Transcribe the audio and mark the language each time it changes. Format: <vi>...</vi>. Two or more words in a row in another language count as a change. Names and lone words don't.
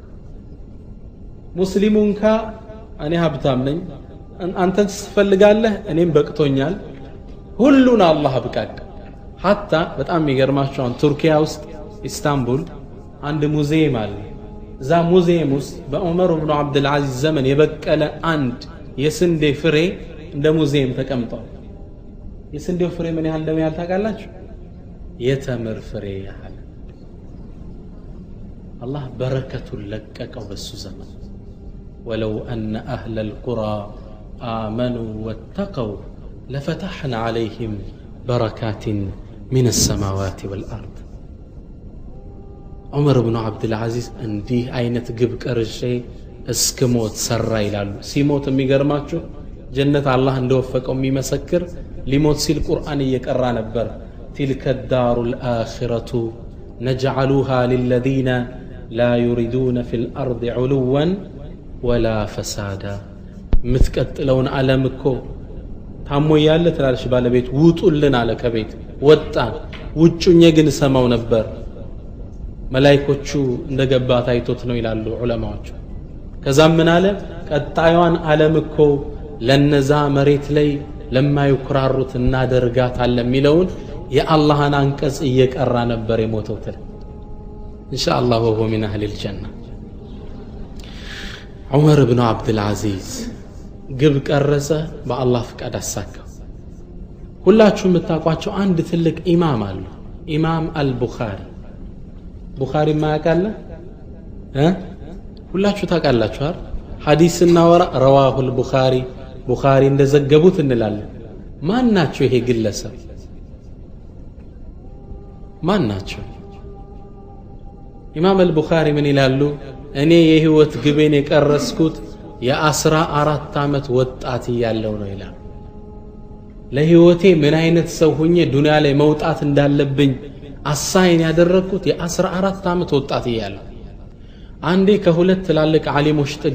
<am>ሙስሊሙንካ እኔ ሀብታም ነኝ አንተ ትፈልጋለህ እኔም በቅቶኛል ሁሉን አላህ አብቃቃ hatta በጣም የሚገርማቸው ቱርኪያ ውስጥ ኢስታንቡል አንድ ሙዚየም አለ እዛ ሙዚየም ውስጥ በዑመር ኢብኑ አብዱል አዚዝ ዘመን የበቀለ አንድ የስንዴ ፍሬ እንደ ሙዚየም ተቀምጧል የስንዴው ፍሬ ምን ያህል እንደሚያህል ታውቃላችሁ የተምር ፍሬ ያህል አላህ በረከቱን ለቀቀው በሱ ዘመን</am> <ar>ولو أن أهل القرى آمنوا واتقوا لفتحنا عليهم بركات من السماوات والأرض عمر بن عبد العزيز</ar> <am>እንዲህ አይነት ግብ ቀርሼ እስከሞት ሰራ ይላሉ ሲሞት የሚገርማችሁ ጀነት አላህ እንደወፈቀው የሚመሰክር ሊሞት ሲል ቁርአን እየቀራ ነበር تلك</am> <ar>الدار الآخرة نجعلها للذين لا يريدون في الأرض علوا ولا فسادا متقتلون ዓለምኮ</ar> <am>ታሞ ያለ ትላልሽ ባለቤት ውጡልን አለ ከቤት ወጣን ውጭኛ ግን ሰማው ነበር መላእክቶቹ እንደገባ ታይቶት ነው ይላሉ ዑለማዎች ከዛም ምን አለ ቀጣዩን ዓለምኮ ለነዛ መሬት ላይ ለማይኩራሩት እናደርጋታለን የሚለውን የአላህን አንቀጽ እየቀራ ነበር የሞተው</am> <ar>تلا إن شاء الله وهو من اهل الجنه</ar> <am>عمر بن عبد العزيز ግብ ቀረጸ በአላህ ፍቃድ አሳካው ሁላችሁም የምታውቋቸው አንድ ትልቅ ኢማም አሉ ኢማም አልቡኻሪ ቡኻሪ ማያውቃለ ሁላችሁ ታውቃላችሁ አይደል ሐዲስና ወራ</am> <ar>رواه البخاري</ar> <am>ቡኻሪ እንደዘገቡት እንላለን ማን ናቸው ይሄ ግለሰብ ማን ናቸው ኢማም አልቡኻሪ ምን ይላሉ እኔ የህይወት ግቤን የቀረስኩት የ14 አመት ወጣት ያለው ነው ይላል ለህይወቴ ምን አይነት ሰው ሆኜ ዱንያ ላይ መውጣት እንዳለብኝ አሳይን ያደረኩት የ14 አመት ወጣት ያለው አንዴ ከሁለት ትላልቅ ዓሊሞች ጥግ</am>